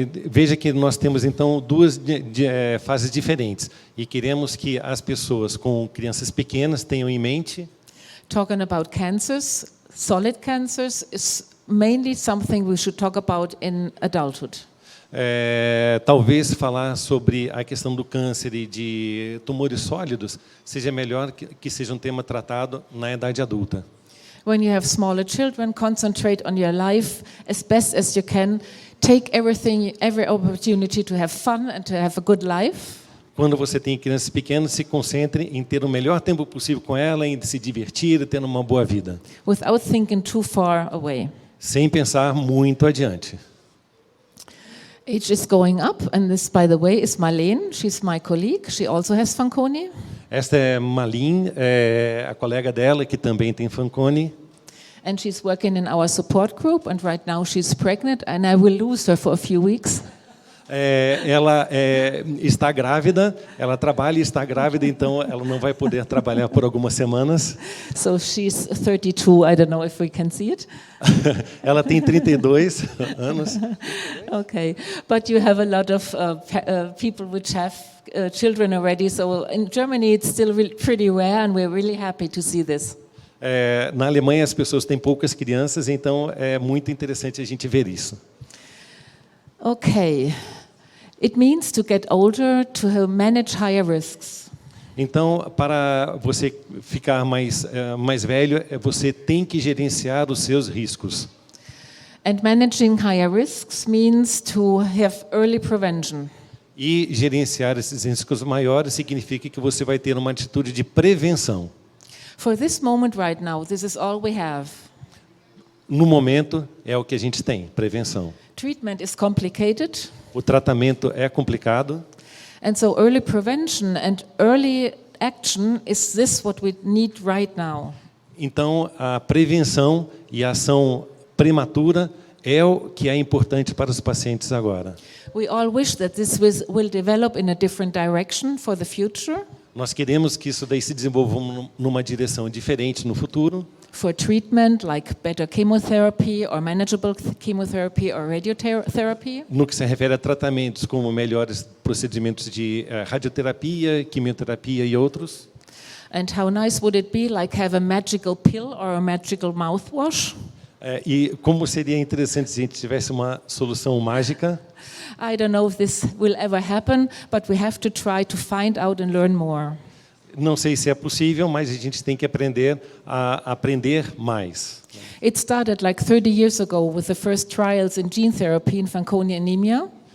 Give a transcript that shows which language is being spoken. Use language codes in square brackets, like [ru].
[pt] Veja que nós temos então duas fases diferentes e queremos que as pessoas com crianças pequenas tenham em mente. [en] Talking about cancers, solid cancers is mainly something we should talk about in adulthood. [pt] Talvez falar sobre a questão do câncer e de tumores sólidos seja melhor que seja um tema tratado na idade adulta. [en] When you have smaller children, concentrate on your life as best as you can. Take every opportunity to have fun and to have a good life. [pt] Quando você tem crianças pequenas, se concentre em ter o melhor tempo possível com ela, em se divertir e ter uma boa vida. [en] Without thinking too far away. [pt] Sem pensar muito adiante. [en] Age is going up, and this, by the way, is Marlene. She's my colleague. She also has Fanconi. [pt] Esta é Marlene, a colega dela que também tem Fanconi. [en] And she's working in our support group, and right now she's pregnant, and I will lose her for a few weeks. [pt] Ela está grávida, ela trabalha e está grávida, então ela não vai poder trabalhar por algumas semanas. [en] So she's 32, I don't know if we can see it. [pt] Ela tem 32 anos. [en] Okay, but you have a lot of people which have children already, so in Germany it's still pretty rare, and we're really happy to see this. [pt] Na Alemanha as pessoas têm poucas crianças, então é muito interessante a gente ver isso. [en] Okay. It means to get older, to manage higher risks. [pt] Então, para você ficar mais velho, você tem que gerenciar os seus riscos. [en] And managing higher risks means to have early prevention. [pt] E gerenciar esses riscos maiores significa que você vai ter uma atitude de prevenção. [en] For this moment right now, this is all we have. [pt] No momento, é o que a gente tem, prevenção. [en] Treatment is complicated. [pt] O tratamento é complicado. [en] And so early prevention and early action is this what we need right now. [pt] Então, a prevenção e a ação prematura é o que é importante para os pacientes agora. [en] We all wish that this will develop in a different direction for the future. [pt] Nós queremos que isso daí se desenvolva numa direção diferente no futuro. [en] For treatment, like better chemotherapy or manageable chemotherapy or radiotherapy. [pt] No que se refere a tratamentos como melhores procedimentos de radioterapia, quimioterapia e outros. [en] And how nice would it be, like have a magical pill or a magical mouthwash? [pt] E como seria interessante se a gente tivesse uma solução mágica. [en] I don't know if this will ever happen, but we have to try to find out and learn more. [pt] Não sei se é possível, mas a gente tem que aprender a aprender mais. [en] It started like 30 years ago with the first trials in gene therapy in Fanconi anemia.